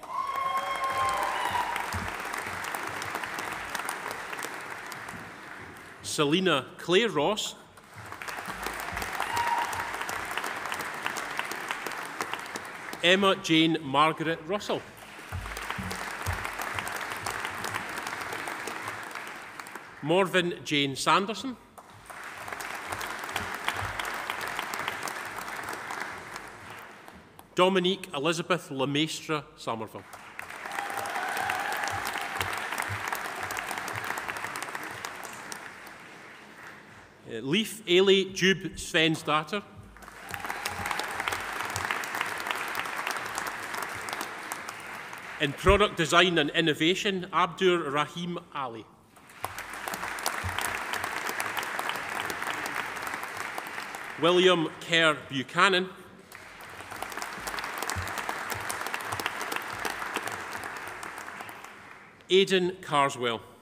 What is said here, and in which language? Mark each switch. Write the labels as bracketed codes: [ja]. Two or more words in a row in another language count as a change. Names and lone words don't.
[en] Selina Claire Ross. Emma Jane Margaret Russell. Morven Jane Sanderson. Dominique Elizabeth Lemaistre Somerville. Leif Ailey Jube Svensdatter. In Product Design and Innovation, Abdur Rahim Ali. William Kerr Buchanan, Aidan Carswell,